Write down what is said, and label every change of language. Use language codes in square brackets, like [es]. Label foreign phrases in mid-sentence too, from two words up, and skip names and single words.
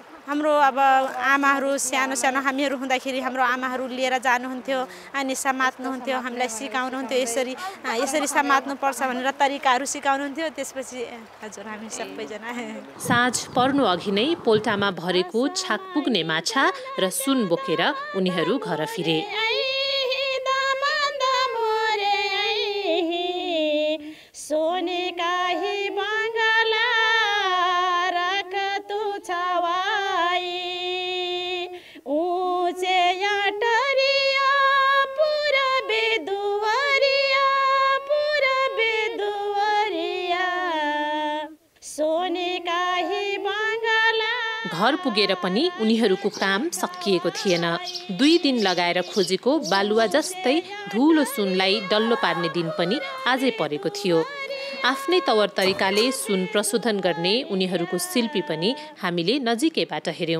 [ne] हाम्रो अब आमाहरू सानो सानो हामीहरू हुँदाखेरि हाम्रो आमाहरू लिएर जानुहुन्थ्यो अनि समात्नुहुन्थ्यो हामीलाई सिकाउनुहुन्थ्यो यसरी यसरी समात्नु पर्छ भनेर तरिकाहरू सिकाउनुहुन्थ्यो त्यसपछि हजुर हामी सबैजना साँझ पर्नु अघि नै पोल्टामा भरेको छाक पुग्ने माछा र सुन बोकेर उनीहरू घर फिरे। [bho] सोने काही बंगला रख तू छवाई ऊंचे अटरिया पूरबे दुवरिया सोने काही बंगला। [ne] घर पुगेर पनि उनीहरूको काम सकिएको थिएन। 2 दिन लगाएर खोजेको बालुवा जस्तै धुलो सुनलाई डल्लो पार्ने दिन पनि आजै परेको थियो। आफ्नै तवर तरिकाले सुन प्रशोधन गर्ने उनीहरूको शिल्पी पनि हामीले नजिकैबाट हेर्यौं।